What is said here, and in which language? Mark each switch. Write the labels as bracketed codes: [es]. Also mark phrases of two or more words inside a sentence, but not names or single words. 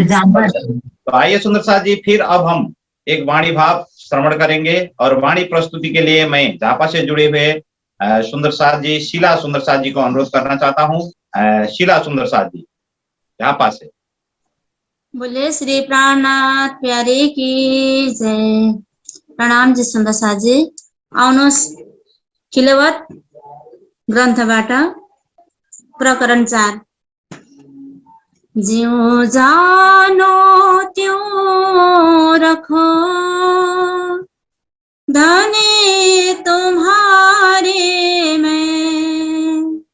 [hi] तो आइए सुंदर साथ जी, फिर अब हम एक वाणी भाव श्रवण करेंगे और वाणी प्रस्तुति के लिए मैं झापा से जुड़े हुए सुंदर साथ जी, शीला सुंदर साथ जी को अनुरोध करना चाहता हूँ। शीला सुंदर साथ जी झापा से। बोले श्री प्राणनाथ प्यारे की जय। प्रणाम जी सुंदर साथ जी। [ne] आउनुहोस् खिलवत ग्रन्थबाट प्रकरण 4। [hi] ज्यों जानो त्यों रखो, धनी तुम्हारे में।